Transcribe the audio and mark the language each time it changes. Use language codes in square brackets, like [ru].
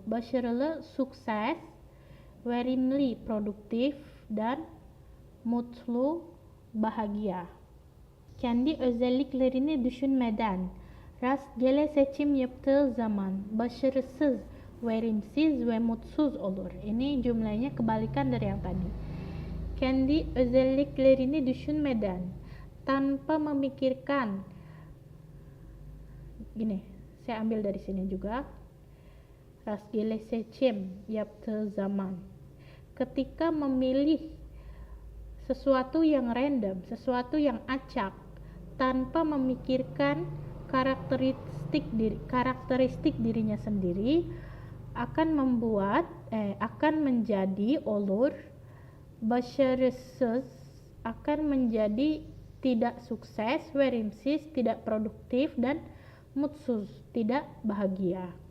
[id] Başarılı, sukses, verimli, produktif, dan mutlu, bahagia. [tr] Kendi özelliklerini düşünmeden rastgele seçim yaptığı zaman başarısız, verimsiz ve mutsuz olur. [id] Ini jumlahnya kebalikan dari yang tadi. [tr] Kendi özelliklerini düşünmeden, [id] tanpa memikirkan. Gini, saya ambil dari sini juga. [tr] Rastgele seçim yaptığı zaman. [id] Ketika memilih sesuatu yang random, sesuatu yang acak, tanpa memikirkan karakteristik dirinya sendiri, akan menjadi [tr] olur, başarısız, [id] akan menjadi tidak sukses, verimsiz, tidak produktif, dan mutsuz, tidak bahagia.